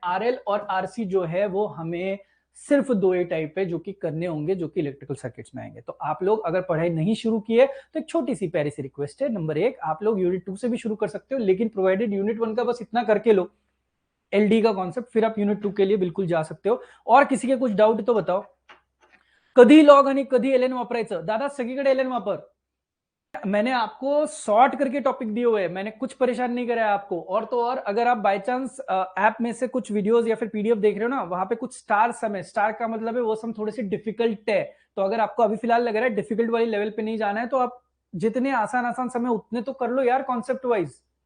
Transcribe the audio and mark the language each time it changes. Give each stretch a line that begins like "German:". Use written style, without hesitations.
Hindi: RL और RC जो है वो हमें सिर्फ 2 ही टाइप है जो कि करने होंगे, जो कि इलेक्ट्रिकल सर्किट्स में आएंगे। तो आप लोग अगर पढ़ाई नहीं शुरू की है तो एक छोटी सी प्यारी सी रिक्वेस्ट है, नंबर 1 आप लोग यूनिट 2 से भी शुरू कर सकते हो, लेकिन प्रोवाइडेड यूनिट 1 का बस इतना करके लो, एलडी का कॉन्सेप्ट, फिर आप यूनिट 2 के लिए बिल्कुल जा सकते हो। और किसी के कुछ डाउट तो बताओ।
Marathi: कधी लॉग आणि कधी एलएन वापरायचं? दादा सगळीकडे एलएन वापर।
Hindi: मैंने आपको सॉर्ट करके टॉपिक दिए हुए हैं, मैंने कुछ परेशान नहीं कराया आपको। और तो और अगर आप बाय चांस ऐप में से कुछ वीडियोस या फिर पीडीएफ देख रहे हो ना, वहां पे कुछ स्टार सम है, स्टार का मतलब है वो सम थोड़े से डिफिकल्ट है। तो अगर आपको अभी फिलहाल लग रहा है डिफिकल्ट वाली लेवल पे नहीं जाना है, तो आप जितने आसान आसान समय उतने तो कर लो यार, कॉन्सेप्ट वाइज।